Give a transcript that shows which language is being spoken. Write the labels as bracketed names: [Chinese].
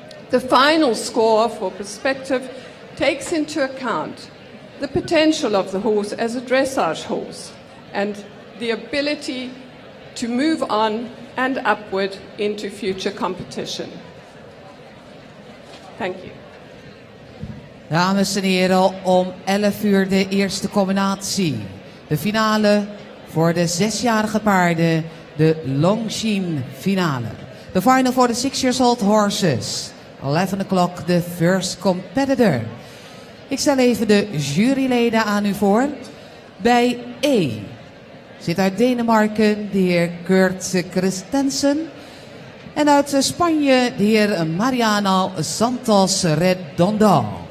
[English] The final score for perspective takes into account the potential of the horse as a dressage horse and the ability to move on and upward into future competition. Thank you. [Dutch] Dames en heren, om 11 uur de eerste combinatie. De finale voor de 6-jarige paarden, de Longines Final. [English] The final for the 6-year-old horses. 11 o'clock, the first competitor. [Dutch] Ik stel even de juryleden aan u voor. Bij E zit uit Denemarken de heer Kurt Christensen. En uit Spanje de heer Mariano Santos Redondo.